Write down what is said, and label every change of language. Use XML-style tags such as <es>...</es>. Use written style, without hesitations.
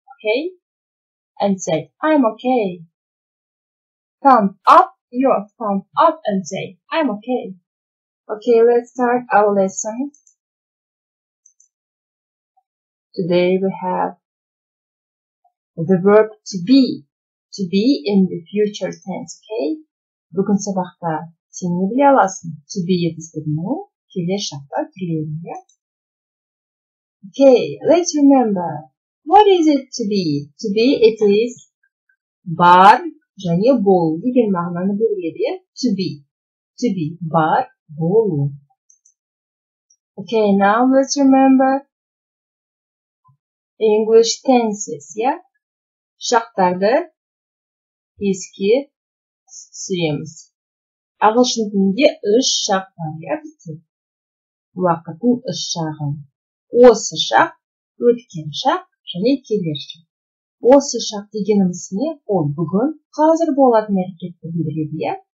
<en>Okay, and say I'm okay. Thumb up, your thumb up, and say I'm okay. Okay, let's start our lesson. Today we have the verb to be in the future tense.</en> <kk>Okay, бүгін сабақта сен не біле аласың? To be етістігінің келер шақта түрлеріне.</kk> <en>Okay, let's remember. What is it to be? To be, it is</en> <kk>бар және болу деген мағынаны береді. To be, бар, болу.</kk> <en>Okay, now let's remember English tenses, yeah?</en> <kk>Шақтарды еске түсіреміз. Ағылшын тілінде үш шақ бар, иә бізде? Уақыттың үш шағын. Осы шақ, өткен шақ және келер шақ. Осы шақ дегеніміз не? Ол бүгін, қазір болатын әрекетті білдіреді, иә?</kk>